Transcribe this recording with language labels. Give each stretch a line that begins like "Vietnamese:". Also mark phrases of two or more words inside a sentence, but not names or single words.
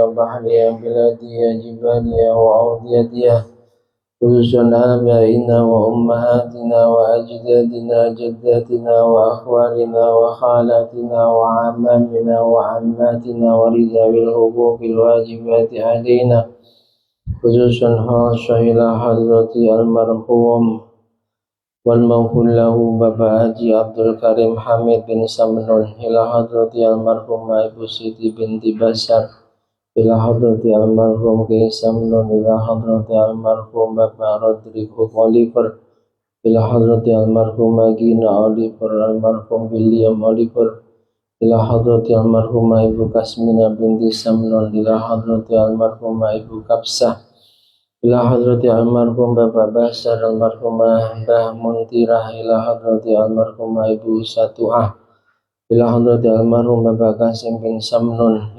Arabic: وبحرها بلادها جبالها وأوديتها خصوصا آبائنا وأمهاتنا وأجدادنا جداتنا وأخوالنا وخالاتنا وعمامنا وعماتنا ورذوي الحقوق الواجبات علينا خصوصا خاصة إلى حضرة المرحوم والمغفور له Bapak Haji Abdul Karim Hamid bin Samnun, إلى حضرة المرحومة Ibu Siti binti Basar, إلى حضرة المرحوم Ki Samnun, إلى حضرة المرحوم Bapak Rodrigo Oliver, إلى حضرة المرحومة Gina Oliver, almarhum William Oliver, إلى حضرة المرحومة Ibu Kasmina binti Samnon, إلى حضرة المرحومة Ibu Kapsah, إلى حضرة المرحوم Bapak Basar, almarhumah Mbah Muntirah, إلى حضرة المرحومة Ibu Satuah, إلى حضرة المرحوم Bapak Kasim bin Samnon,